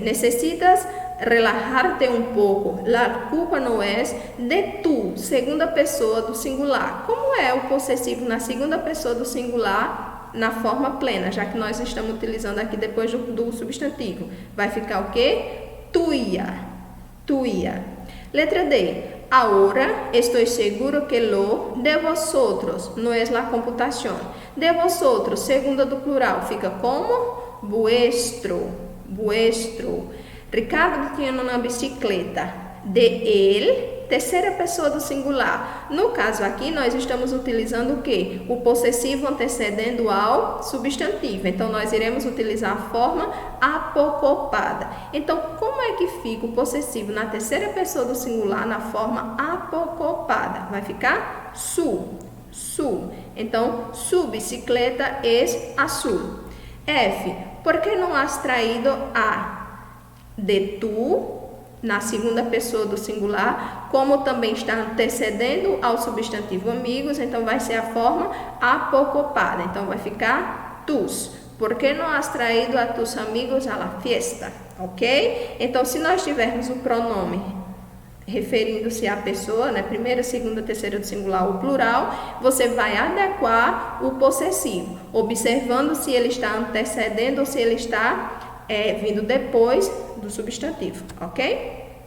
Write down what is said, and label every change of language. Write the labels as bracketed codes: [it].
[pt] Necessitas [es] relajarte [pt] um pouco. [es] La culpa [pt] não é de tu, segunda pessoa do singular. Como é o possessivo na segunda pessoa do singular na forma plena, já que nós estamos utilizando aqui depois do substantivo? Vai ficar o quê? [es] Tuya, tuya. [pt] Letra D. [es] Ahora estoy seguro que lo de vosotros no es la computación. [pt] De vosotros, segunda do plural, fica como? [es] Vuestro, vuestro. [pt] Ricardo tinha uma bicicleta. De ele terceira pessoa do singular. No caso aqui, nós estamos utilizando o quê? O possessivo antecedendo ao substantivo. Então, nós iremos utilizar a forma apocopada. Então, como é que fica o possessivo na terceira pessoa do singular na forma apocopada? Vai ficar su. Então, [es] su bicicleta es azul. [pt] F. [es] ¿Por qué no has traído a? [pt] De tu, na segunda pessoa do singular, como também está antecedendo ao substantivo amigos, então vai ser a forma apocopada. Então, vai ficar tus. [es] ¿Por qué no has traído a tus amigos a la fiesta? [pt] Ok? Então, se nós tivermos o pronome referindo-se à pessoa, né, primeira, segunda, terceira do singular, o plural, você vai adequar o possessivo, observando se ele está antecedendo ou se ele está vindo depois do substantivo, ok?